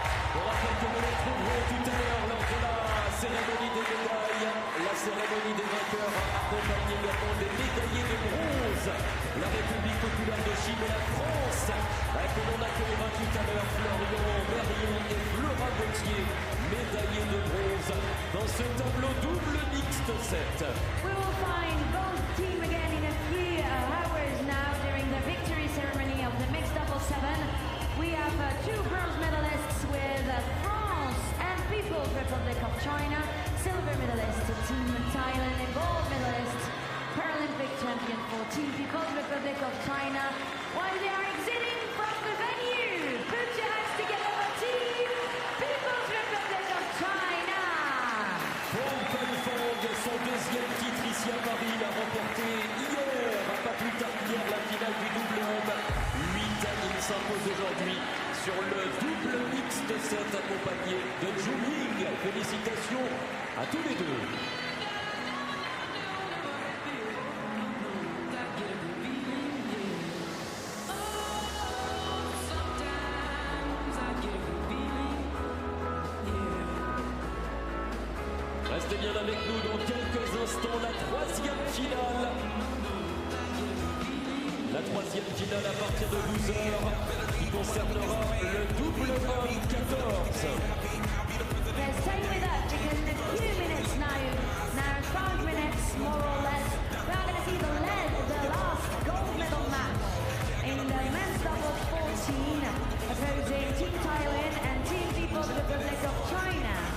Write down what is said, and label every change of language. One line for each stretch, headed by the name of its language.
French: On rappelle que nous les trouverons tout à l'heure lors de la cérémonie des médailles, la cérémonie des vainqueurs accompagnée également des médaillés de bronze, la République populaire de Chine et la France, que l'on accueillera tout à l'heure Florian Merrion et Flora Gauthier, médaillés de bronze dans ce tableau double mixte 7.
English: We will find both team again in a few hours now during the victory ceremony of the mixed double 7. We have 2 bronze medalists with France and People's Republic of China, silver medalist Team Thailand and gold medalist Paralympic champion for Team People's Republic of China. While they are exiting from the venue, put your hands together for Team People's Republic of China.
French: Fong Pan-Fong, son 2e titre ici à Paris, il a remporté hier, pas plus tard qu'hier, la finale du double homme. 8 il s'impose aujourd'hui sur le double mixte 7 accompagné de Zhu-Ying. Félicitations à tous les deux. Restez bien avec nous dans quelques instants, la 3e finale. La 3e finale à partir de 12h qui concernera le double homme 14.
English: Yes, stay with us because in a few minutes now 5 minutes more or less, we are going to see the last gold medal match in the men's doubles 14 opposing Team Thailand and Team People's Republic of China.